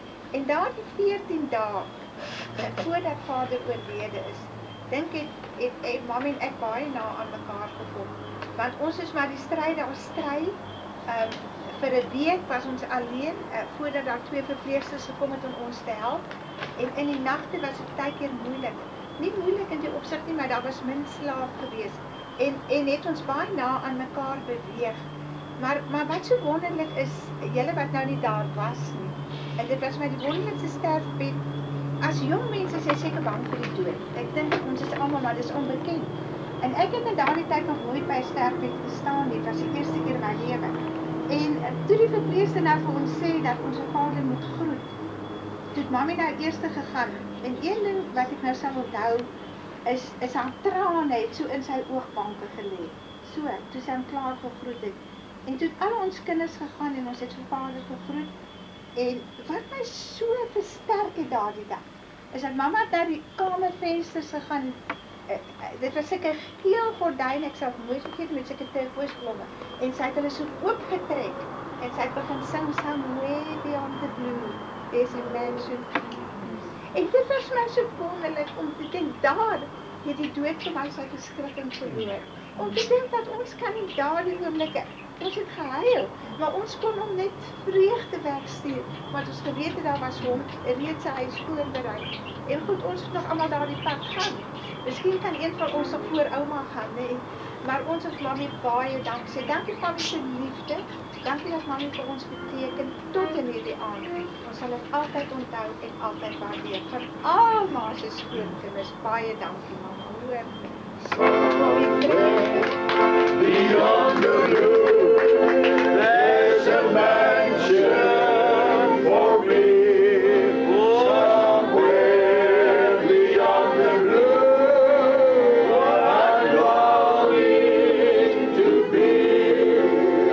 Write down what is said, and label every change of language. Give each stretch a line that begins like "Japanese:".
Afrikaans: En daardie 14 dae, voordat vader oorlede is, dink het mami en ek baie na aan mekaar gekom. Want ons is maar die stryd daar stry. Vir 'n week was ons alleen, voordat daar 2 verpleegsters gekom het om ons te help. En in die nagte was dit baie keer moeilik. Nie moeilik in die opsig nie, maar daar was min slaap gewees. En het ons baie na aan mekaar beweeg. Maar wat so wonderlik is, julle wat nou nie daar was nie. En dit was my die wonderlikste sterfbed. As jong mense is jy seker bang vir die dood. Ek dink ons is almal, maar dis onbekend. En ek het in daardie tyd nog nooit by 'n sterfbed gestaan nie. Dit was die eerste keer in my lewe. En toe die verpleegster nou vir ons sê dat ons vader moet groet, toe het mami nou eers gegaan. En een ding wat ek nou sal onthou, is haar trane het so in sy oogbanke gelê. So, toe sy hom klaar gegroet het. En toe het al ons kinders gegaan en ons het vir vader gegroet. En wat my so versterk het daardie dag, is dat mama het naar die kamervensters gegaan. Dit was sulke geel gordyn, ek sal nooit vergeet met sulke turquoise-blomme. En sy het hulle so oopgetrek. En sy het begin sing, Somewhere Beyond the Blue, there's a mansion. En dit was my so wonderlik om te dink, daar het die dood vir my sy verskrikking verloor. om te dink dat ons kan nie daardie oomblikke, ons het gehuil, maar ons kon hom net vreugde wegstuur, want ons geweet het daar was hom reeds sy huis voorberei. En goed, ons het nog allemaal daardie pad gaan. Miskien kan een van ons nog voor ouma gaan, nee. Maar ons is Mami baie dankbaar. Dankie Mami se liefde. Dankie dat Mami vir ons beteken tot in hierdie aand. Ons sal dit altyd onthou en altyd waardeer. Van almal se skoonkinders, baie dankie Mama. Hoor.
English: Beyond the blue, there's a mansion for me. Somewhere beyond the blue, I'm longing to be.